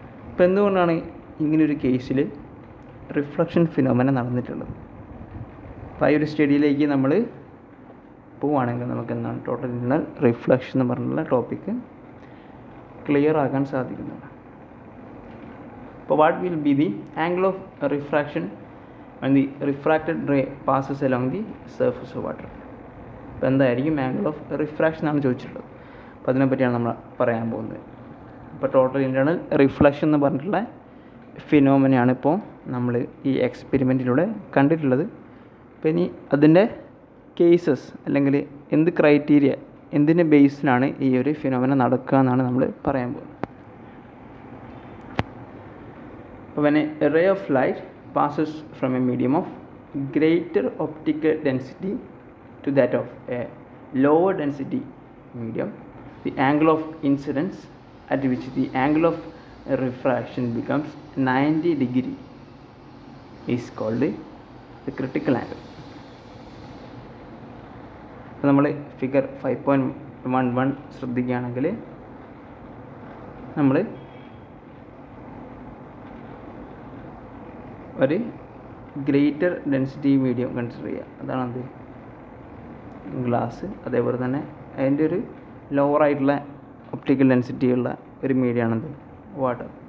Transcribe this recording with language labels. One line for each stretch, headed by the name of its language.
Malayalam: അപ്പോൾ എന്തുകൊണ്ടാണ് ഇങ്ങനൊരു കേസിൽ റിഫ്ലക്ഷൻ ഫിനോമിനൻ നടന്നിട്ടുള്ളത്? അപ്പോൾ ഈ ഒരു സ്റ്റഡിയിലേക്ക് നമ്മൾ പോവുകയാണെങ്കിൽ നമുക്ക് എന്താണ് ടോട്ടൽ ഇന്റേണൽ റിഫ്ലക്ഷൻ എന്ന് പറഞ്ഞുള്ള ടോപ്പിക്ക് ക്ലിയർ ആക്കാൻ സാധിക്കുന്നതാണ്.
English: അപ്പോൾ what will be the angle of refraction when the refracted ray passes along the surface of water?
Malayalam: അപ്പോൾ എന്തായിരിക്കും ആംഗിൾ ഓഫ് റിഫ്രാക്ഷൻ ആണ് ചോദിച്ചിട്ടുള്ളത്. അപ്പോൾ അതിനെപ്പറ്റിയാണ് നമ്മൾ പറയാൻ പോകുന്നത്. അപ്പോൾ ടോട്ടൽ ഇൻറ്റേർണൽ റിഫ്ലക്ഷൻ എന്ന് പറഞ്ഞിട്ടുള്ള ഫിനോമിനയാണ് ഇപ്പോൾ നമ്മൾ ഈ എക്സ്പെരിമെൻറ്റിലൂടെ കണ്ടിട്ടുള്ളത്. അപ്പോൾ ഇനി അതിൻ്റെ കേസസ് അല്ലെങ്കിൽ എന്ത് ക്രൈറ്റീരിയ, എന്തിൻ്റെ ബേസിലാണ് ഈ ഒരു ഫിനോമിന നടക്കുക എന്നാണ് നമ്മൾ പറയാൻ പോകുന്നത്.
English: അപ്പോൾ when a ray of light passes from a medium of greater optical density to that of a lower density medium, the angle of incidence at which the angle of refraction becomes 90 degree is called the critical angle.
Malayalam: അപ്പോൾ നമ്മൾ figure 5.11 ശ്രദ്ധിക്കുകയാണെങ്കിൽ നമ്മൾ ഒരു greater density medium consider ചെയ്യുക. അതാണ് എന്ത്, glass. അതേപോലെ തന്നെ അതിൻ്റെ ഒരു ലോവറായിട്ടുള്ള ഒപ്റ്റിക്കൽ ഡെൻസിറ്റി ഉള്ള ഒരു മീഡിയമാണെന്ത്, വാട്ടർ.